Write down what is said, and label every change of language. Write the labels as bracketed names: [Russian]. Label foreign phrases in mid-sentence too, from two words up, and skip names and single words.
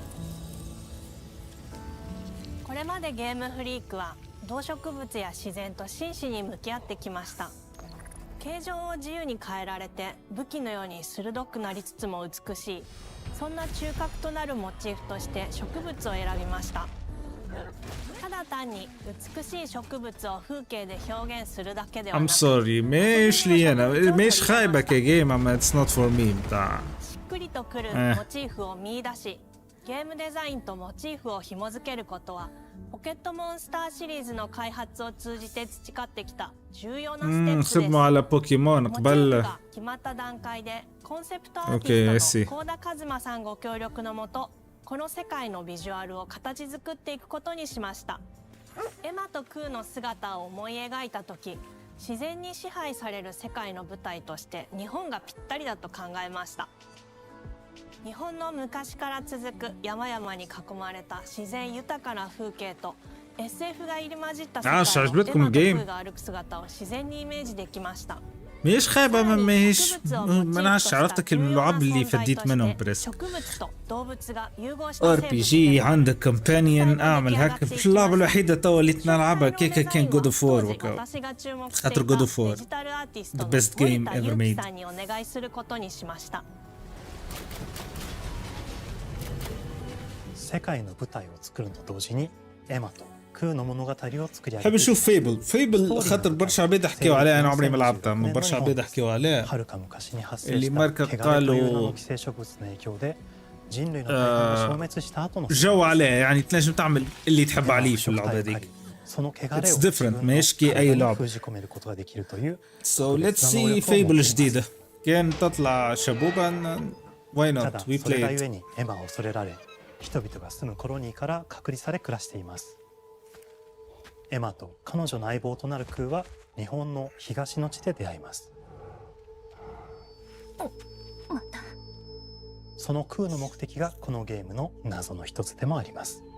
[Japanese] これまでゲームフリークは動植物や自然と真摯に向き合ってきました。形状を自由に変えられて武器のように鋭くなりつつも美しい、そんな中核となるモチーフとして植物を選びました。ただ単に美しい植物を風景で表現するだけではな [English] I'm [Japanese] く [Arabic] sorry مش لي انا مش خايبه كجيم اما [English] it's not for me [Arabic] بتاع [Japanese] しっくりとくるモチーフを見出し、ゲームデザインとモチーフを紐付けることはポケットモンスターシリーズの開発を通じて培ってきた重要なステップです。 [Arabic] خدموا على بوكيمون [Japanese] モチーフ [Arabic] قبل [Japanese] が決まった段階でコンセプトアーティス [English] Okay, I see. [Japanese] トの幸田一馬さんご協力のもと、この世界のビジュアルを形作っていくことにしました。エマとクーの姿を思い描いた時、自然に支配される世界の舞台として日本がぴったりだと考えました。日本の昔から続く山々に囲まれた自然豊かな風景と SF が入り混じった世界のエマとクーが歩く姿を自然にイメージできました。 [Arabic] مش خايبه ماهيش ما نعرفش عرفتك اللعاب اللي فديت منهم بريسك ار بي جي عندك كومبانيون اعمل هكا مش اللعبه الوحيده توا اللي نلعبها كيكا كان جود اوف وور وكا خاطر جود اوف وور [English] the best game ever made [Japanese] 世界の舞台を作ると同時にエマとクーの物語を作り上げ [Arabic] حاب نشوف فيبل خاطر برشا عباد حكيو عليها انا عمري ما لعبتها من برشا عباد حكيو عليها اللي ماركة قالوا جو عليه يعني تنجم تعمل اللي تحب عليه في اللعبة هذيك [English] It's different [Arabic] ماهيش كي أي لعبة [English] So let's see [Arabic] فيبل جديدة كان تطلع شبوبا [English] why not we play it [Japanese] 人々が住むコロニーから隔離され暮らしています。エマと彼女の相棒となるクーは日本の東の地で出会います。そのクーの目的がこのゲームの謎の一つでもあります。